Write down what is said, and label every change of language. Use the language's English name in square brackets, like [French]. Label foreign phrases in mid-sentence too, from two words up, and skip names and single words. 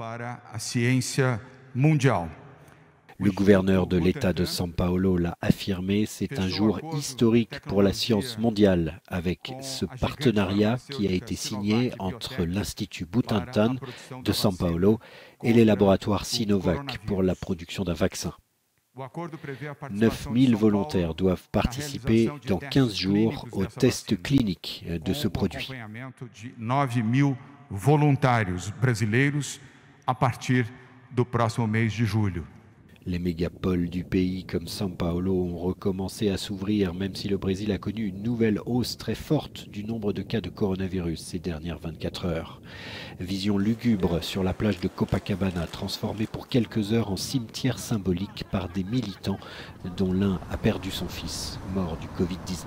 [French] Le gouverneur de l'État de São Paulo l'a affirmé, c'est un jour historique pour la science mondiale avec ce partenariat qui a été signé entre l'Institut Butantan de São Paulo et les laboratoires Sinovac pour la production d'un vaccin. 9 000 volontaires doivent participer dans 15 jours aux tests cliniques de ce produit. [Portuguese] 9 000 voluntários brasileiros a partir do próximo mês de julho. [French] Les mégapoles du pays comme São Paulo ont recommencé à s'ouvrir, même si le Brésil a connu une nouvelle hausse très forte du nombre de cas de coronavirus ces dernières 24 heures. Vision lugubre sur la plage de Copacabana, transformée pour quelques heures en cimetière symbolique par des militants, dont l'un a perdu son fils, mort du Covid-19.